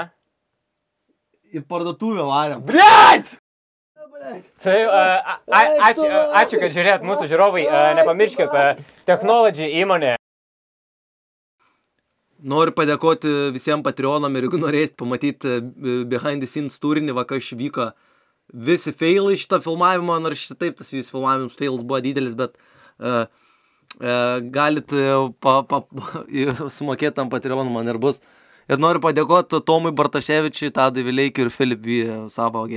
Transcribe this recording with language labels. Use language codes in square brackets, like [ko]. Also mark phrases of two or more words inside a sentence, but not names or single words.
[lt] Į parduotuvę varėm. Blet! Tai ačiū, kad žiūrėt mūsų žiūrovai. Nepamirškit, Technology įmonė. Noriu padėkoti visiems Patreonam ir jeigu norėsit pamatyti [en] behind the scenes [lt] turinį, va kas vyko visi failai šito filmavimo, nors taip tas visi filmavimas fails buvo didelis, bet galit sumokėti tam Patreon, man ir bus. Ir noriu padėkoti Tomui Bartaševičiui, Tadui Vileikiui ir Filip V.